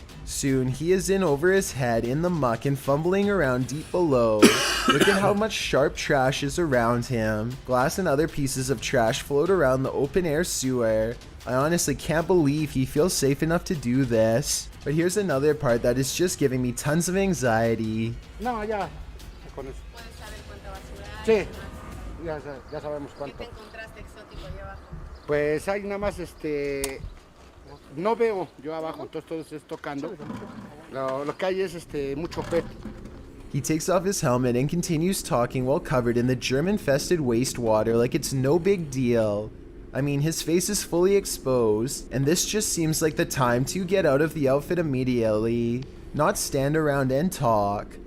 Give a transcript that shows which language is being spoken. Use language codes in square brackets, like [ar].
[en] Soon, he is in over his head in the muck and fumbling around deep below. Look at how much sharp trash is around him. Glass and other pieces of trash float around the open-air sewer. I honestly can't believe he feels safe enough to do this. But here's another part that is just giving me tons of anxiety. [es] No, ya. Con eso. ¿Puedes saber cuánta basura hay? Sí, ya sabemos ¿Qué cuánto. te encontraste exótico ahí abajo? Pues hay nada más, no veo yo abajo, entonces todo es tocando. Lo que hay es mucho pet. [en] He takes off his helmet and continues talking while covered in the germ-infested wastewater like it's no big deal. I mean, his face is fully exposed, and this just seems like the time to get out of the outfit immediately, not stand around and talk.